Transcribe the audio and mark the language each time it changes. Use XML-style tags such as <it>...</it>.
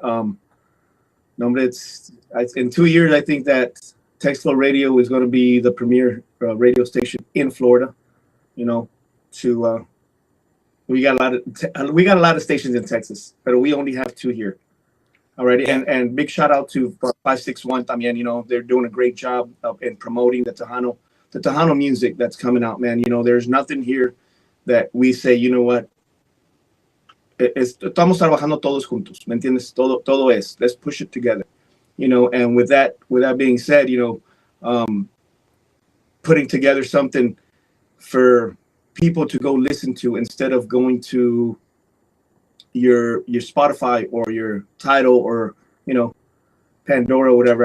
<en>No, but it's in 2 years. I think that Text Flow Radio is going to be the premier radio station in Florida. You know, to we got a lot of stations in Texas, but we only have two here. Alrighty, Yeah. and big shout out to 561 también. They're doing a great job in promoting the Tejano music that's coming out, man. There's nothing here that we say, you know what,</en> <es>estamos trabajando todos juntos, ¿me entiendes? Todo es,</es> <en>let's push it together, and with that being said, putting together something for people to go listen to instead of going to your Spotify or your Tidal or Pandora or whatever.</en>